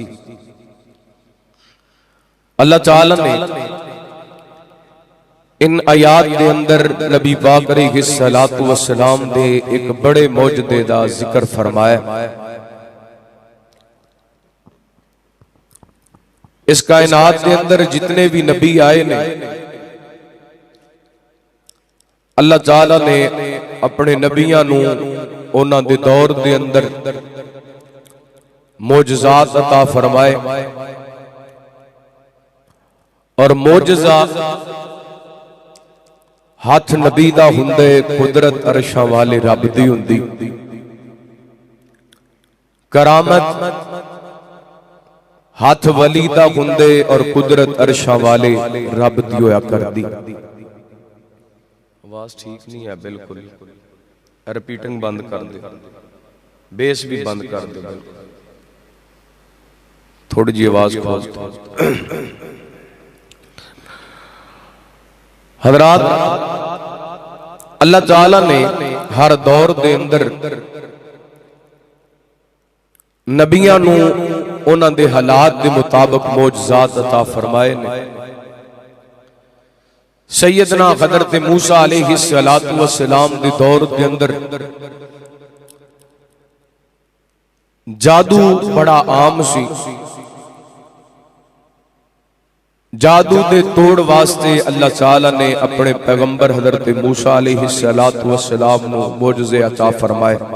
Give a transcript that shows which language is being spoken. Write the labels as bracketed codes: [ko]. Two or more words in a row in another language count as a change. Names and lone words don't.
[pa] اللہ تعالیٰ نے ان آیات دے اندر نبی پاک [ar] علیہ السلام [pa] دے ایک بڑے معجزے دا ذکر فرمایا۔ اس کائنات دے اندر جتنے بھی نبی آئے نے اللہ تعالیٰ نے اپنے نبیاں نو انہاں دے دور دے اندر معجزات عطا فرمائے، اور معجزہ ہاتھ نبی دا ہندے قدرت عرشاں والے رب دی ہندی، کرامت ہاتھ ولی دا ہندے اور قدرت عرشاں والے رب دی ہویا کر دی۔ آواز ٹھیک نہیں ہے بالکل، ریپیٹنگ بند کر دے، بیس بھی بند کر دے، تھوڑی جی آواز کھول دے۔ حضرات، اللہ تعالیٰ نے ہر دور دے اندر نبیاں نو انہاں دے حالات دے مطابق معجزات عطا فرمائے نے۔ سیدنا حضرت موسیٰ [ar] علیہ السلام [pa] دے دور دے اندر جادو بڑا عام سی، جادو دے توڑ واسطے اللہ تعالیٰ نے اپنے پیغمبر حضرت موسیٰ [ar] علیہ السلام [pa] نو معجزے عطا فرمائے۔